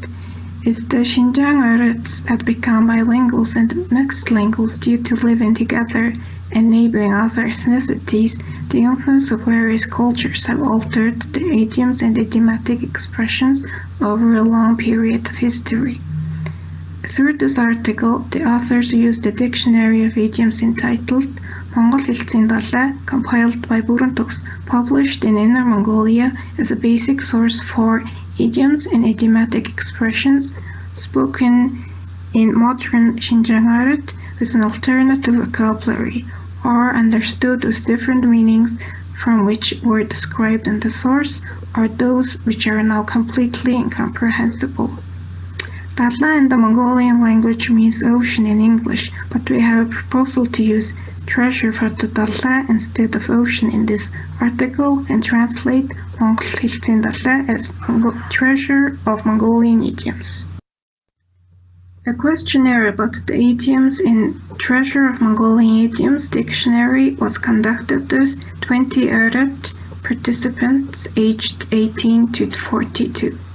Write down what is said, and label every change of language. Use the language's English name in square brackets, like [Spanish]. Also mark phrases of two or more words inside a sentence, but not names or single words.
[English] As the Xinjiang Oirats had become bilinguals and mixed linguals due to living together and neighboring other ethnicities, the influence of various cultures have altered the idioms and idiomatic expressions over a long period of history. Through this article, the authors used a dictionary of idioms entitled Монгол хэлтсийн далай, compiled by Proverbs, published in Inner Mongolia as a basic source for idioms and idiomatic expressions spoken in modern Xinjiang Oirat with an alternative vocabulary, or understood with different meanings from which were described in the source, or those which are now completely incomprehensible. Dalai in the Mongolian language means ocean in English, but we have a proposal to use treasure for the Dalai instead of ocean in this article and translate Монгол хэлтсийн далай as treasure of Mongolian idioms. A questionnaire about the idioms in Treasure of Mongolian Idioms dictionary was conducted with 20 Oirat participants aged 18 to 42.